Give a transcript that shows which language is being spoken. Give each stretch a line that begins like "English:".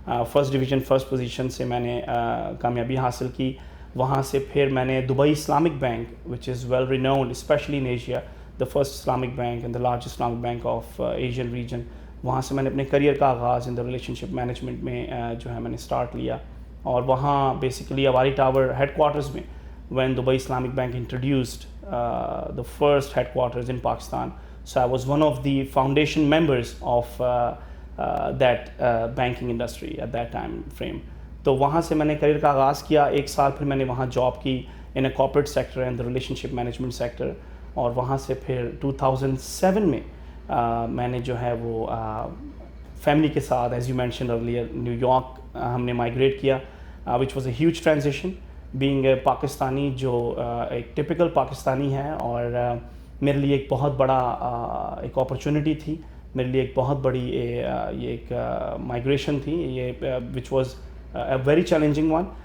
Urdu: First division first position سے میں نے کامیابی حاصل کی. وہاں سے پھر میں نے Dubai Islamic bank
English: which is well renowned especially in Asia, the first Islamic bank and the largest Islamic bank of Asian region,
Urdu: وہاں سے میں نے اپنے کریئر کا آغاز ان دا ریلیشن شپ مینجمنٹ میں جو ہے میں نے اسٹارٹ لیا. اور وہاں basically Avari tower head quarters میں
English: when Dubai Islamic Bank introduced the first headquarters in Pakistan. So I was one of the foundation members of that banking industry at that time frame.
Urdu: تو وہاں سے میں نے career کا آغاز کیا. 1 سال پھر میں نے وہاں جاب کی
English: in a corporate sector and the relationship management sector.
Urdu: اور وہاں سے پھر 2007 میں میں نے جو ہے وہ فیملی کے ساتھ
English: as you mentioned earlier
Urdu: new York ہم نے مائگریٹ کیا,
English: which was a huge transition. Being a Pakistani
Urdu: جو ایک ٹپیکل پاکستانی ہے, اور میرے لیے ایک بہت بڑا ایک اپرچونٹی تھی, میرے لیے ایک بہت بڑی یہ ایک مائگریشن تھی یہ,
English: Which was a very challenging one.